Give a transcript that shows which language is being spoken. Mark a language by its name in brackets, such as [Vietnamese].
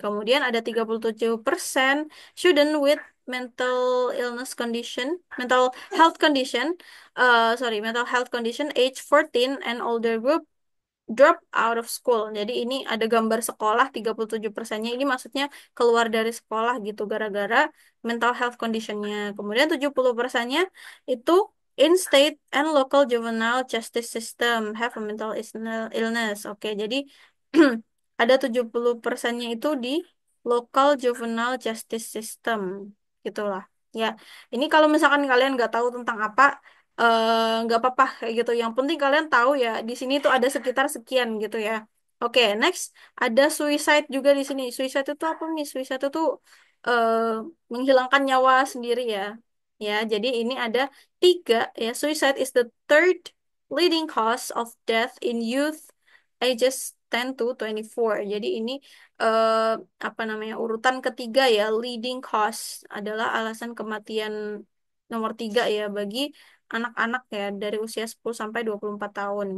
[English] Kemudian ada 37% student with mental illness condition, mental health condition, mental health condition age 14 and older group drop out of school. [Indonesian] Jadi ini ada gambar sekolah 37%-nya ini maksudnya keluar dari sekolah gitu gara-gara mental health condition-nya. Kemudian 70%-nya itu [English] in state and local juvenile justice system have a mental illness. Oke, jadi [Indonesian] ada 70%-nya itu di local juvenile justice system, gitulah. Ya, ini kalau misalkan kalian nggak tahu tentang apa, nggak apa-apa kayak gitu. Yang penting kalian tahu ya, di sini tuh ada sekitar sekian gitu ya. Oke, next ada suicide juga di sini. Suicide itu apa nih? Suicide itu eh, menghilangkan nyawa sendiri ya. Ya, jadi ini ada tiga ya. [English] Suicide is the third leading cause of death in youth ages 10 to 24. [Indonesian] Jadi ini eh, apa namanya urutan ketiga ya, leading cause adalah alasan kematian nomor tiga ya bagi anak-anak ya dari usia 10 sampai 24 tahun.